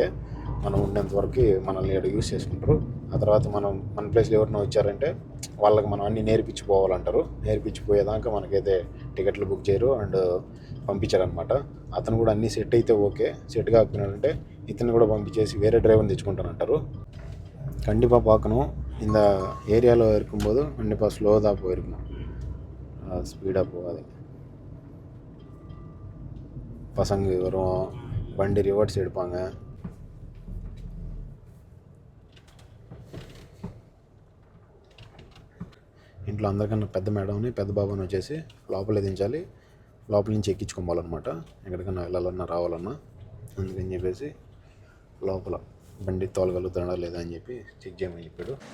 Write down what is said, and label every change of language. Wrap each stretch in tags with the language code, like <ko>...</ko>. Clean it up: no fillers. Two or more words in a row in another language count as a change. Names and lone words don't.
<te>మనం ఉండేంత వరకు మనల్ని ఇక్కడ యూజ్ చేసుకుంటారు. ఆ తర్వాత మన ప్లేస్లో ఎవరైనా వచ్చారంటే వాళ్ళకి మనం అన్నీ నేర్పించిపోవాలంటారు. నేర్పించిపోయేదాకా మనకైతే టికెట్లు బుక్ చేయరు అండ్ పంపించారనమాట. అతను కూడా అన్నీ సెట్ అయితే ఓకే, సెట్ కాకపోయినాడంటే ఇతను కూడా పంపించేసి వేరే డ్రైవర్ని తెచ్చుకుంటానంటారు.</te> <ta>கண்டிப்பாக பார்க்கணும். இந்த ஏரியாவில் இருக்கும்போது கண்டிப்பாக ஸ்லோதாக போயிருக்கணும், ஸ்பீடாக போகாது. பசங்க வரும், வண்டி ரிவர்ஸ் எடுப்பாங்க.</ta> <te>ఇంట్లో అందరికన్నా పెద్ద మేడంని, పెద్ద బాబాని వచ్చేసి లోపలే దించాలి. లోపల నుంచి ఎక్కించుకోవాలన్నమాట ఎక్కడికన్నా వెళ్ళాలన్నా రావాలన్నా. అందుకని చెప్పేసి లోపల బండి తోలగలుగుతాడా లేదా అని చెప్పి చెక్ చేయమని చెప్పాడు.</te>